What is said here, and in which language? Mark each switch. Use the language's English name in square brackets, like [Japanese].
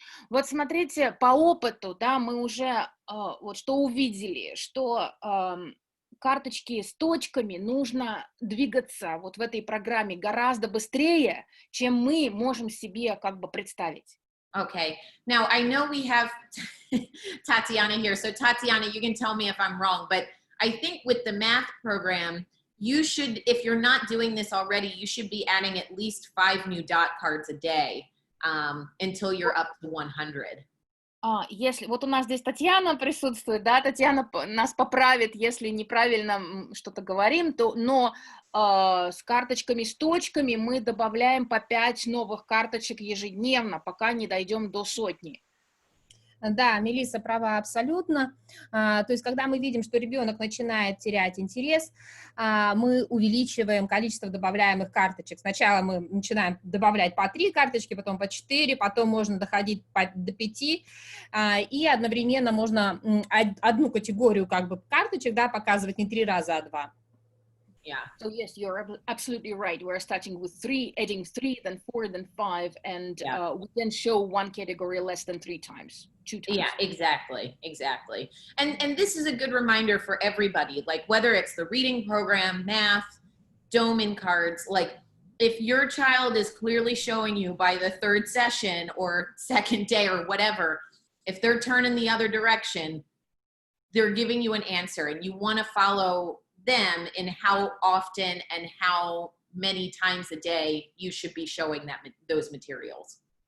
[Russian] Вот смотрите, по опыту, да, мы уже что увидели, что карточки с точками нужно двигаться в этой программе гораздо быстрее, чем мы можем себе представить. [English] Okay. Now, I know we have Tatiana here. So Tatiana, you can tell me if I'm wrong, but I think with the math program, you should, if you're not doing this already, you should be adding at least 5 new dot cards a day. Until you're up to 100. [Russian] Если у нас здесь Татьяна присутствует, да, Татьяна нас поправит, если неправильно что-то говорим, но с карточками, с точками мы добавляем по 5 новых карточек ежедневно, пока не дойдем до 100. Да, Мелисса права абсолютно. То есть, когда мы видим, что ребенок начинает терять интерес, мы увеличиваем количество добавляемых карточек. Сначала мы начинаем добавлять по 3 карточки, потом по 4, потом можно доходить до 5, и одновременно можно одну категорию карточек, да, показывать не 3 раза, а 2. [English] Yeah. So yes, you're absolutely right. We're starting with 3, adding 3, then 4, then 5, and we can show one category less than 3 times, 2 times. Yeah, exactly. And this is a good reminder for everybody, like whether it's the reading program, math, Doman cards, like if your child is clearly showing you by the 3rd session or 2nd day or whatever, if they're turning the other direction, they're giving you an answer, and you want to follow them in how often and how many times a day you should be showing those materials.